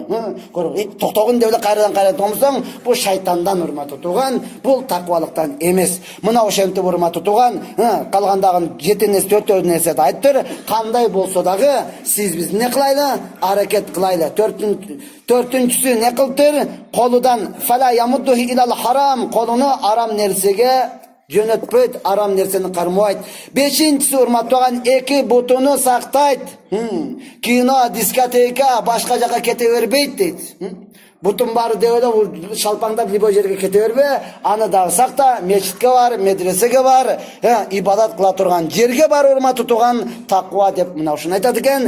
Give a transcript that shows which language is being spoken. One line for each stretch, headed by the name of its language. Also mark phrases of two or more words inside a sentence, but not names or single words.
Kyrgyz: Токтогун деп эле кайрадан тоңсоң, бул шайтандан, урматтуу туган, бул таквалыктан эмес. Мына ошентип, урматтуу туган, калгандагы 7-4 нерседи айттыр. Кандай болсо дагы сиз биз не кылайлы? Аракет кылайлы. Төртүнчүсү не кылтыр? Колудан
Arabic: فلا يمده إلى الحرام,
Kyrgyz: колуну арам нерсеге жөнөтпөйт, арам нерсени кармабайт. Бешинчиси, урматтаган, эки бутуну сактайт. Кино, дискотека, башка жака кете бербейт дейт. Бутун бары деп эле шалпаңдап любой жерге кете бербе, аны дагы сакта, мечитке бар, медресеге бар, ибадат кыла турган жерге бар, урматтуу туган, таква деп мына ушуну айтат экен.